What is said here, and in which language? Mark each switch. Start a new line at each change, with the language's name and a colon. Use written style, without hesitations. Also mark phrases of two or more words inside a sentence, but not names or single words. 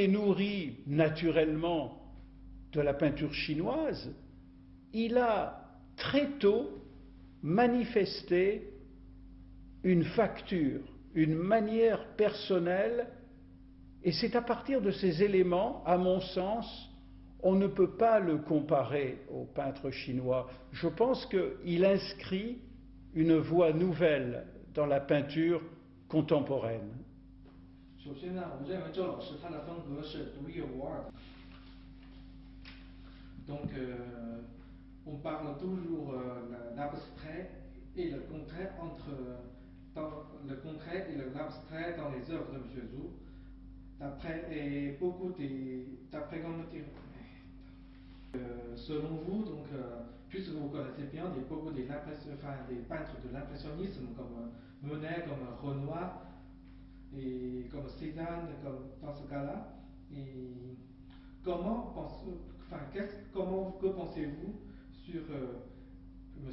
French: est nourri naturellement de la peinture chinoise, il a très tôt manifesté une facture, une manière personnelle, et c'est à partir de ces éléments, à mon sens, on ne peut pas le comparer au peintre chinois. Je pense qu'il inscrit une voie nouvelle dans la peinture contemporaine.
Chinese: 首先呢，我认为周老师他的风格是独一无二的。
French: Donc, on parle toujours l'abstrait et le concret le concret et l'abstrait dans les œuvres de M. Zhu. D'après comment dire, selon vous, donc, puisque vous connaissez bien beaucoup des peintres de l'impressionnisme comme Monet, comme Renoir et comme Cézanne, comme dans ce cas-là, et que pensez-vous sur M.